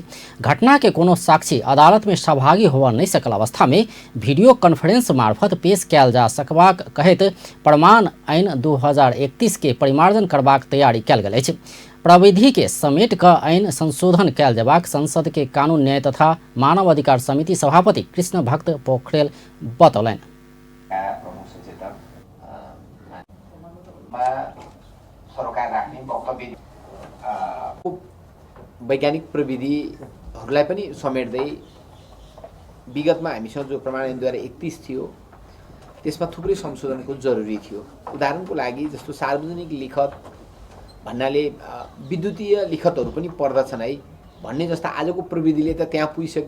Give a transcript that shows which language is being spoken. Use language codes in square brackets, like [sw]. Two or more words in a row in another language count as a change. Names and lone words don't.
[mai] घटना के कोनो साक्षी अदालत में सहभागी होबऽ नहीं सकल अवस्था में वीडियो कॉन्फ्रेंस मार्फत पेश कयल जा सकबाक कहैत प्रमाण ऐन 2031 के परिमार्जन करबाक तैयारी कयल गेल अछि। प्रविधि के समेट क ऐन संशोधन कयल जबाक संसद के कानून न्याय तथा मानव अधिकार समिति सभापति कृष्ण भक्त पोखरेल बतौलन। [ne] सरकार राख्ने वक्तव्य वैज्ञानिक प्रविधिहरूलाई पनि समेट्दै विगतमा हामीसँग जो प्रमाण ऐन 2031 थियो त्यसमा थुप्रै संशोधनको जरुरी थियो। उदाहरणको लागि जस्तो सार्वजनिक लिखत भन्नाले विद्युतीय लिखतहरू पनि पर्दछन् है भन्ने जस्ता आजको प्रविधिले त त्यहाँ पुगिसक्यो।